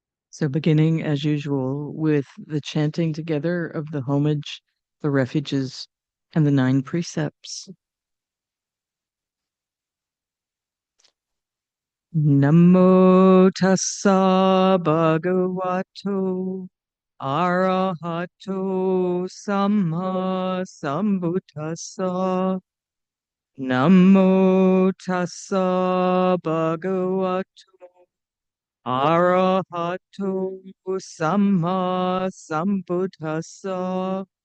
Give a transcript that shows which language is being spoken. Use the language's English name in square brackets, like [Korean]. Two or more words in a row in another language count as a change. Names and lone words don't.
[English] So, beginning as usual with the chanting together of the homage, the refuges, and the 9 precepts. [Pali] Namo tassa bhagavato arahato samma sambuddhassa. Namo tassa bhagavato arahato samma sambuddhassa.